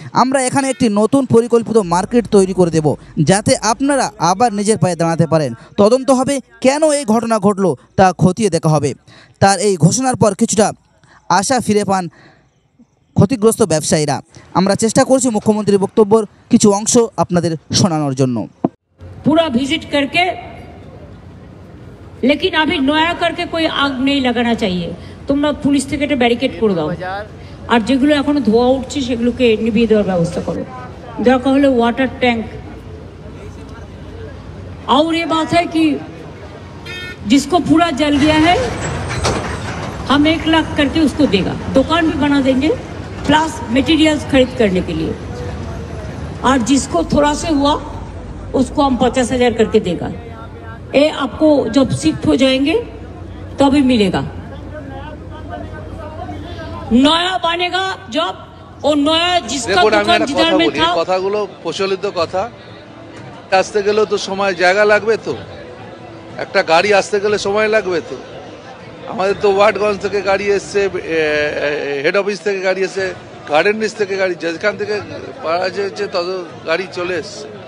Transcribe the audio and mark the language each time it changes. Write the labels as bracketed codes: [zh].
[bn] আমরা এখানে একটি নতুন পরিকল্পিত মার্কেট তৈরি করে দেব, যাতে আপনারা আবার নিজের পায়ে দাঁড়াতে পারেন। তদন্ত হবে, কেন এই ঘটনা ঘটলো তা খতিয়ে দেখা হবে। তার এই ঘোষণার পর কিছুটা আশা ফিরে পান ক্ষতিগ্রস্ত ব্যবসায়ীরা। আমরা চেষ্টা করছি মুখ্যমন্ত্রীর বক্তব্যের কিছু অংশ আপনাদের শোনানোর জন্য। [hi] पूरा विजिट करके, लेकिन अभी नया करके कोई आग नहीं लगाना चाहिए। [bn] তোমরা পুলিশ থেকে একটা ব্যারিকেড করে দাও, আর যেগুলো এখনো ধোয়া উঠছে সেগুলোকে নিভিয়ে দেওয়ার ব্যবস্থা করো। দরকার হলে वाटर टैंक। [hi] और ये बात है कि जिसको पूरा जल गया है, हम 1 लाख करके उसको देगा। दुकान भी बना देंगे प्लस मटेरियल्स खरीद करने के लिए। और जिसको थोड़ा से हुआ उसको हम 50,000 करके देगा। ये आपको जब शिफ्ट हो जाएंगे तभी मिलेगा। नया बनेगा जब, और नया जिसका दुकान जिधर में था। [bn] কথাগুলো প্রচলিত কথা, আসতে গেলেও তো সময় জায়গা লাগবে, তো একটা গাড়ি আসতে গেলে সময় লাগবে। তো আমাদের তো ওয়ার্ডগঞ্জ থেকে গাড়ি এসছে, হেড অফিস থেকে গাড়ি এসছে, গার্ডেন নিচ থেকে গাড়ি, যেখান থেকে পাওয়া যাচ্ছে তত গাড়ি চলে এসছে।